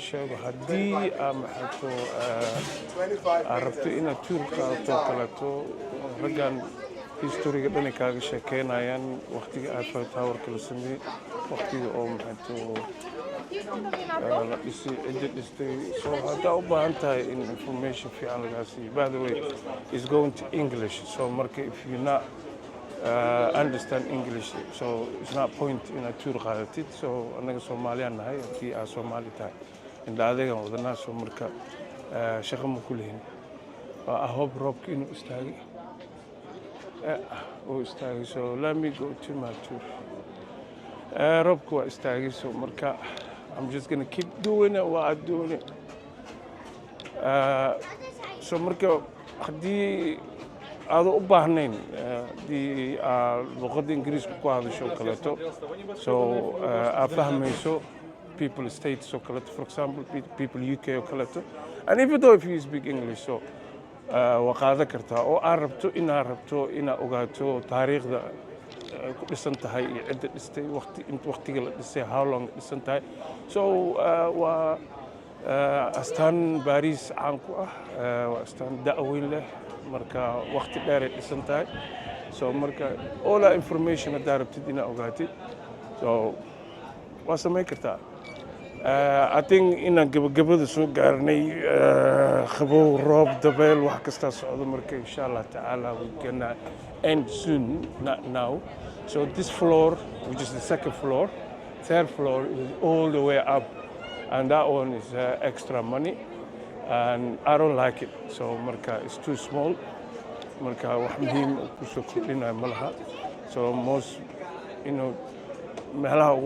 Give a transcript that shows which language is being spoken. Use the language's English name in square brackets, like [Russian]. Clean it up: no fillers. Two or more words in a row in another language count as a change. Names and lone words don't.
[Somali] sheego haddii maxaato aad rabto inaad tuur qaadato kaleeto raggan historiga dhanay kaaga sheekeynayaan waqtiga Eiffel Towerka la sameeyey waqtiga oo maxaato la dhisay cidda dhistay so haddaa u baahan tahay in information fiican lagaa siiyo [English] by the way it's going to English so [Somali] marka [English] if you not understand English so it's not point in a tour [Somali] qaadatid so anaga Soomaaliyan nahay hadii aad Soomaali tahay inda adeegan wadanaa soo marka shaqo ma ku leeyin [English] I hope [Somali] roobka inuu istaagay [English] so let me go to my tour [Somali] roobka waa istaagay so marka [English] I'm just gonna keep doing it what I'm doing it [Somali] so marka haddii aad u baahnayn haddii luqadda ingiriiska ku hadasho kaleeto so aad fahmayso [English] people states [Somali] oo kaleeto [English] for example people UK [Somali] oo kaleeto [English] and even though if you speak English [Somali] so waa qaadan kartaa oo aad rabto inaad ogaato taariikhda ay ku dhisan tahay iyo cidda dhistay waqtiga la dhisay [English] how long [Somali] dhisan tahay so waa astaan Paris caan ku ah waa astaan da'weyn leh marka waqti dheer ay dhisan tahay so marka [English] all that information [Somali] haddaad rabtid inaad ogaatid so waa samayn kartaa [English] I think [Somali] inaan gabagabada soo gaarnay qabow roob dabeel wax kastaa socdo marka [Arabic] insha Allah tacaala [English] we can end soon not now so this floor which is the second floor third floor is all the way up and that one is extra money and I don't like it so [Somali] marka [English] it's too small [Somali] marka wax muhiim ku soo kordhinayo malaha [English] so most [Somali] meelaha ugu